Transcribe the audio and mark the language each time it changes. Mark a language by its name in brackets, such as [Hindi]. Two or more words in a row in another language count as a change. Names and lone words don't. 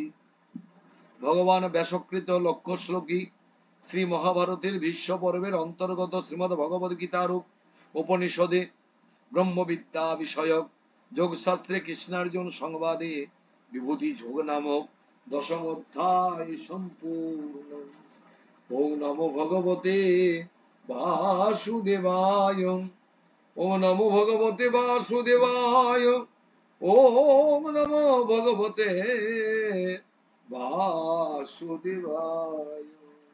[Bangla] ভগবান ব্যাসকৃত লক্ষ্য শ্লোকী শ্রী মহাভারতের ভীষ্ম পর্বের অন্তর্গত শ্রীমদ ভগবদ গীতার উপনিষদে ব্রহ্মবিদ্যা বিষয়ক যোগশাস্ত্রে কৃষ্ণার্জুন সংবাদে বিভূতি যোগ নামক দশম অধ্যায় সম্পূর্ণ। [Sanskrit] ওম নমো ভগবতে বাসুদেবায়, ওম নমো ভগবতে বাসুদেবায়, ওম নমো ভগবতে বাসুদেবায়।